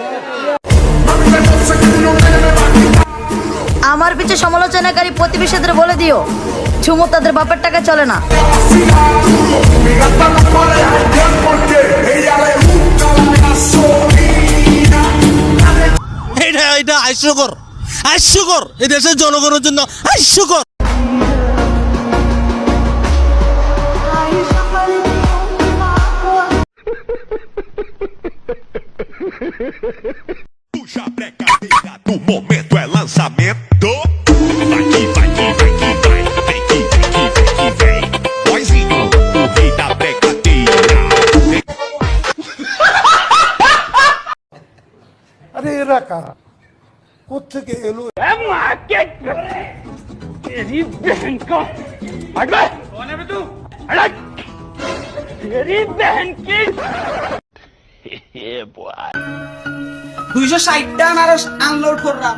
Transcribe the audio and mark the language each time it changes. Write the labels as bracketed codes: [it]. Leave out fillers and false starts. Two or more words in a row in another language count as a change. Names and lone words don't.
[bn] আমার পিছে সমালোচনাকারী প্রতিবেশীদের বলে দিও, ঝুমুর তাদের বাপের টাকা চলে না। এটা হাস্যকর এই দেশের জনগণের জন্য হাস্যকর। [pt] Puxa a brincadeira do momento é lançamento. Vai que vai que vai que vai, vem que vem que vem que vem. Boizinho, o rei da brincadeira. [bn] আরে এরা কারা, কোত্থেকে এলো? আনারস আনলোড করলাম।